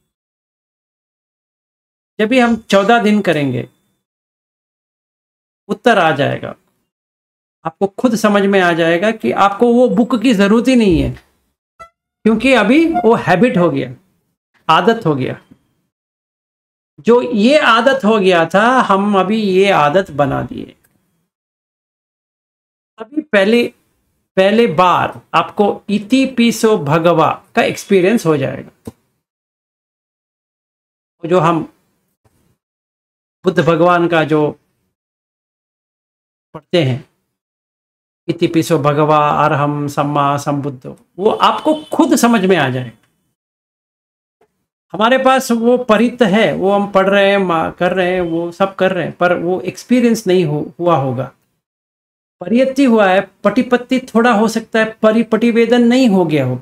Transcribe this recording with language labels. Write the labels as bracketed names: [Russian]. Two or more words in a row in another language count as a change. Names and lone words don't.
[Hindi] जब भी हम 14 दिन करेंगे उत्तर आ जाएगा, आपको खुद समझ में आ जाएगा कि आपको वो बुक की जरूरत ही नहीं है, क्योंकि अभी वो हैबिट हो गया, आदत हो गया। जो ये आदत हो गया था, हम अभी ये आदत बना दिए। अभी पहले बार आपको [Pali] इति पिसो भगवा [Hindi] का एक्सपीरियंस हो जाएगा। जो हम बुद्ध भगवान का जो पढ़ते हैं, [Pali] इति पिसो भगवा अरहम सम्मा संबुद्धो, [Hindi] वो आपको खुद समझ में आ जाए। हमारे पास वो परित है, वो हम पढ़ रहे हैं, कर रहे हैं, वो सब कर रहे हैं, पर वो एक्सपीरियंस नहीं हुआ होगा। परियत्ति हुआ है, पटिपत्ति थोड़ा हो सकता है, पटिवेदन नहीं हो गया होगा।